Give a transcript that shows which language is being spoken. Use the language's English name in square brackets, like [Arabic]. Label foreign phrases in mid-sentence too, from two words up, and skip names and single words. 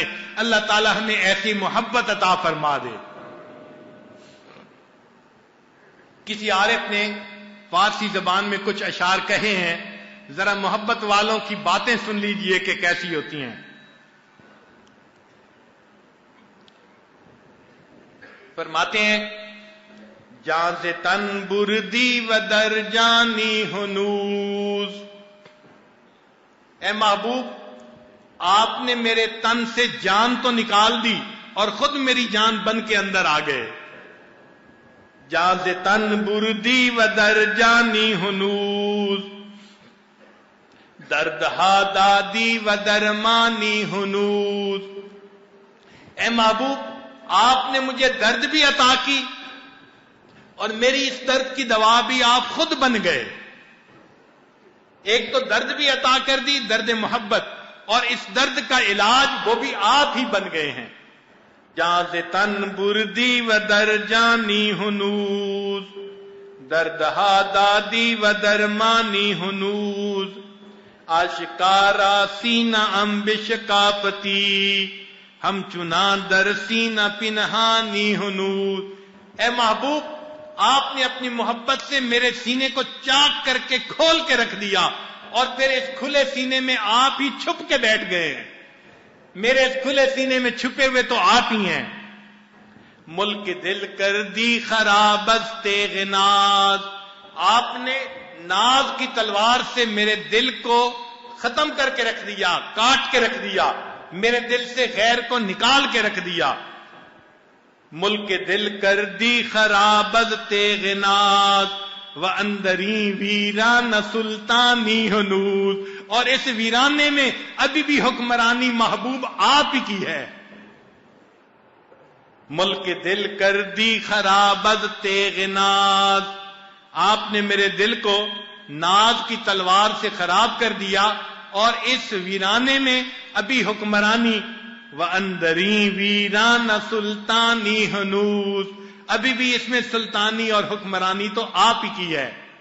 [Urdu] اللہ تعالیٰ ہمیں ایسی محبت عطا فرما دے. کسی عارف نے فارسی زبان میں کچھ اشعار کہے ہیں، ذرا محبت والوں کی باتیں سن لیجئے کہ کیسی ہوتی ہیں. فرماتے ہیں [Persian] جان سے تن بردی و در جانی ہنوز. [Urdu] اے محبوب آپ نے میرے تن سے جان تو نکال دی اور خود میری جان بن کے اندر آ گئے. [Persian] جان سے تن بردی و در جانی ہنوز، درد ہا دادی و درمانی ہنوز. [Urdu] اے محبوب آپ نے مجھے درد بھی عطا کی اور میری اس درد کی دوا بھی آپ خود بن گئے. ایک تو درد بھی عطا کر دی، درد محبت، اور اس درد کا علاج وہ بھی آپ ہی بن گئے ہیں. [Persian] جہاں سے تن بردی و در جانی ہنوز، درد ہا دادی و درمانی ہنوز. آشکارا سینہ امبش کاپتی، ہم چنا در سینہ پنہانی ہنوز. [Urdu] اے محبوب آپ نے اپنی محبت سے میرے سینے کو چاک کر کے کھول کے رکھ دیا، اور پھر اس کھلے سینے میں آپ ہی چھپ کے بیٹھ گئے ہیں. میرے اس کھلے سینے میں چھپے ہوئے تو آپ ہی ہیں. [Persian] ملک دل کر دی خراب از تیغ ناز، [Urdu] آپ نے ناز کی تلوار سے میرے دل کو ختم کر کے رکھ دیا، کاٹ کے رکھ دیا، میرے دل سے غیر کو نکال کے رکھ دیا. [Persian] ملک دل کر دی خراب از تیغ ناز، و اندری ویران سلطانی ہنوز. [Urdu] اور اس ویرانے میں ابھی بھی حکمرانی محبوب آپ ہی کی ہے. [Persian] ملک دل کر دی خراب از تیغ ناز، [Urdu] آپ نے میرے دل کو ناز کی تلوار سے خراب کر دیا، اور اس ویرانے میں ابھی حکمرانی [Persian] وَأَنْدَرِي وِيرَانَ سُلْطَانِي ہنوز، [Urdu] ابھی بھی اس میں سلطانی اور حکمرانی تو آپ ہی کی ہے.